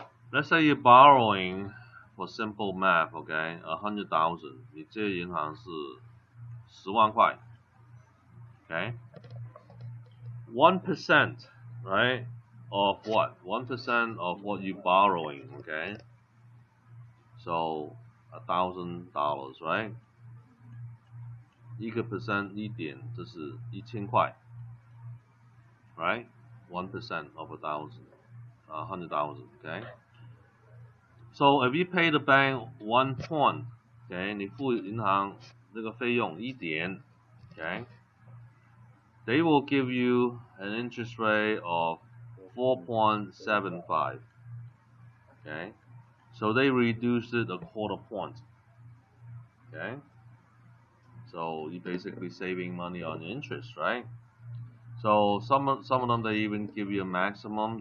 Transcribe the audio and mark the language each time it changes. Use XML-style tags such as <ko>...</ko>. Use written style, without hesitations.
<en>Let's say you're borrowing for simple math, okay?</en> <zh>100,000, 你借银行是10万块 okay?</zh> <en>1%, right? Of what? 1% of what you're borrowing, okay? So $1,000, right? 1%</en> <zh>1点，这是1000块</zh> <en>right? 1% of 100,000, okay? So if you pay the bank 1 point, okay?</en> <zh>你付银行这个费用1点 okay?</zh> <en>They will give you an interest rate of 4.75, okay? So they reduced it a quarter point, okay? So you're basically saving money on interest, right? So some of them, they even give you a maximum.</en>